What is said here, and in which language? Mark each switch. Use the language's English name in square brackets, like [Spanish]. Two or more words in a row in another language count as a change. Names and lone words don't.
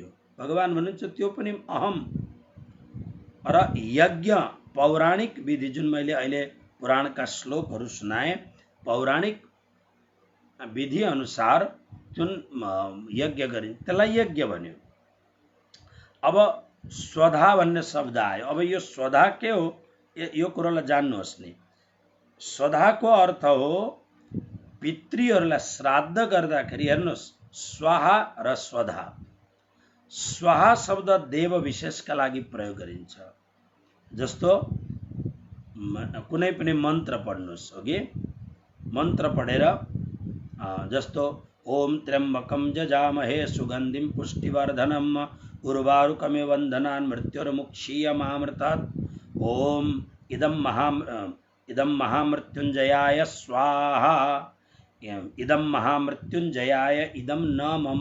[Nepali] भगवान भन्नुहुन्छ त्यो पनि अहम। र यज्ञ पौराणिक विधि जुन मैले अहिले पुराणका श्लोकहरू सुनाए, पौराणिक विधि अनुसार जुन यज्ञ गरिन्छ त्यसलाई यज्ञ भन्यो। अब स्वधा भन्ने शब्द आयो। अब यो स्वधा के हो यो कुरोलाई जान्नुहोस् नि। स्वधाको अर्थ हो पितृहरूलाई श्राद्ध गर्दाखेरि, हेर्नुहोस् स्वाहा र स्वधा। स्वाहा शब्द देव विशेषका लागि प्रयोग गरिन्छ। जस्तो कुनै पनि मन्त्र पढ्नुहोस्, ओके, मन्त्र पढेर जस्तो [Sanskrit] ओम त्र्यम्बकं जजामहे सुगन्धिं पुष्टिवर्धनम् उर्वारुकमिव बन्धनान् मृत्युर्मुक्षीयमामृतात् ओम इदं महामृत्युंजयाय स्वाहा इदं महामृत्युंजयाय इदं न मम।